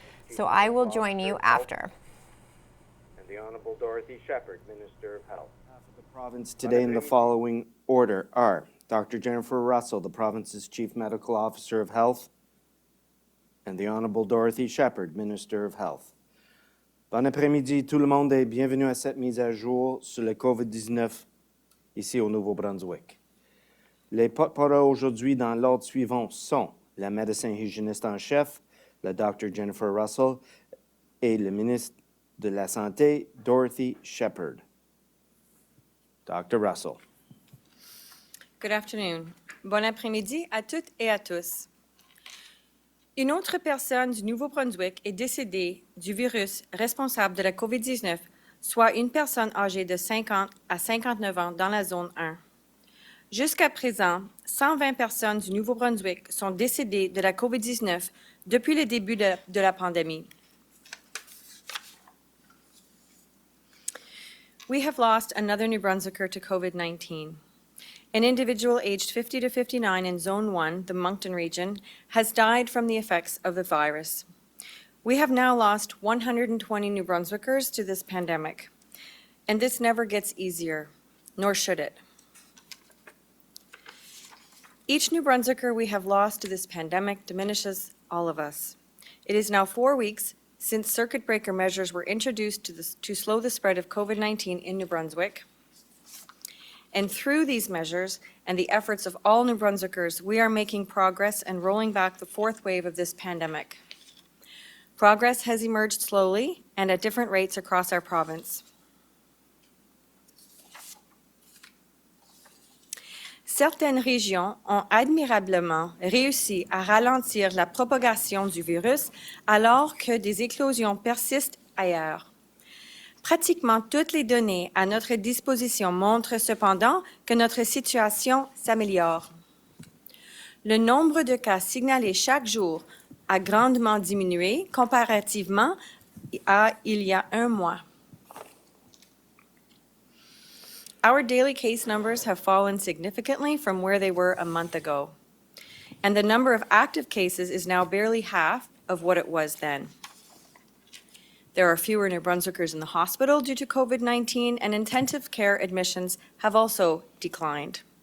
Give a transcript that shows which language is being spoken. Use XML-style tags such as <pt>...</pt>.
<en>So I will join you after. The Honourable Dorothy Shepherd, Minister of Health. For the province today in the following order are Dr. Jennifer Russell, the province's Chief Medical Officer of Health, and the Honourable Dorothy Shepherd, Minister of Health.</en> <fr>Bon après-midi tout le monde et bienvenue à cette mise à jour sur le COVID-19 ici au Nouveau-Brunswick. Les porte-parole aujourd'hui dans l'ordre suivant sont la médecin hygiéniste en chef, la Dr. Jennifer Russell, et le ministre de la Santé, Dorothy Shepherd. Dr. Russell.</fr> <en>Good afternoon.</en> <fr>Bon après-midi à toutes et à tous. Une autre personne du Nouveau-Brunswick est décédée du virus responsable de la COVID-19, soit une personne âgée de 50 à 59 ans dans la zone 1. Jusqu'à présent, 120 personnes du Nouveau-Brunswick sont décédées de la COVID-19 depuis le début de la pandémie.</fr> <en>We have lost another New Brunswicker to COVID-19. An individual aged 50 to 59 in Zone 1, the Moncton region, has died from the effects of the virus. We have now lost 120 New Brunswickers to this pandemic, and this never gets easier, nor should it. Each New Brunswicker we have lost to this pandemic diminishes all of us. It is now 4 weeks since circuit breaker measures were introduced to slow the spread of COVID-19 in New Brunswick. And through these measures and the efforts of all New Brunswickers, we are making progress and rolling back the fourth wave of this pandemic. Progress has emerged slowly and at different rates across our province.</en> <fr>Certaines régions ont admirablement réussi à ralentir la propagation du virus alors que des éclosions persistent ailleurs. Pratiquement toutes les données à notre disposition montrent cependant que notre situation s'améliore. Le nombre de cas signalés chaque jour a grandement diminué comparativement à il y a un mois.</fr> <en>Our daily case numbers have fallen significantly from where they were a month ago, and the number of active cases is now barely half of what it was then. There are fewer New Brunswickers in the hospital due to COVID-19, and intensive care admissions have also declined.</en>